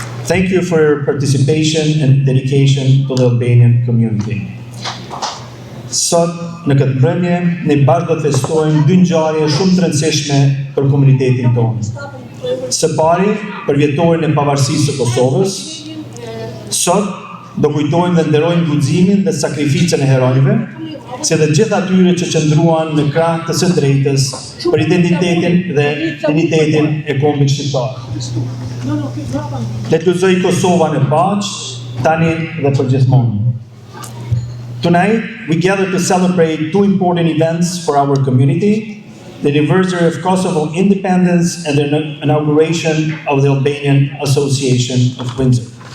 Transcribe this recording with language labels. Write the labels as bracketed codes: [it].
[en] Thank you for your participation and dedication to the Albanian community. [sq] Sot në këtë mbrëmje ne bashkë do të festojmë dy ngjarje shumë të rëndësishme për komunitetin tonë. Së pari, për vjetorin e pavarësisë së Kosovës. Sot do kujtojmë dhe nderojmë guximin dhe sakrificën e herojve, si dhe gjithë atyre që qëndruan në krah të së drejtës për identitetin dhe identitetin e kombit shqiptar. Le të lëzoj Kosovën e paqë, tani dhe për gjithmonë. [en] Tonight, we gather to celebrate two important events for our community, the anniversary of Kosovo independence and the inauguration of the Albanian Association of Windsor.